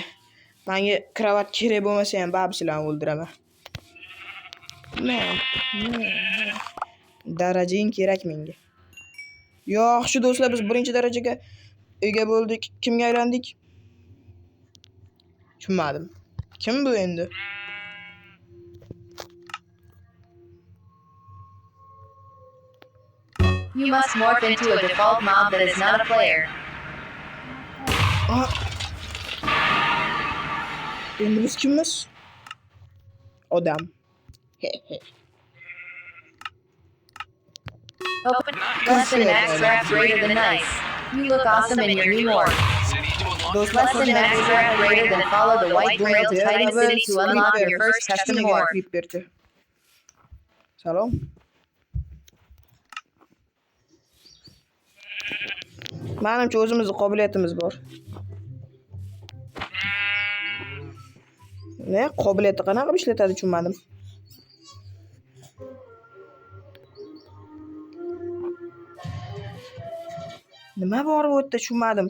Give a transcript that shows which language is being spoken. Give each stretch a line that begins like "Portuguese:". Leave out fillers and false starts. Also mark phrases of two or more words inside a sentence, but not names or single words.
Uzbek: Menga kravat kerak bo'lmasa ham babsilarni o'ldiraman. Darajang kerak menga. Yaxshi do'stlar, biz birinchi darajaga ega bo'ldik. Kimga aylandik? Tushunmadim. Kim bu endi?
English: You must morph into a default mob that is not a player.
Uzbek: Endi biz kimmiz? Odam.
English: Open lesson max rap greater than nice. You look awesome in your new morph. Lesson max rap greater than follow the white whale to Titan City to unlock your first custom morph.
Uzbek: Salom. Menimcha o'zimizning qobiliyatimiz bor. Ne? Qobiliyatni qanaqa ishlatadi tushunmadim. Nima bor bu yerda tushunmadim.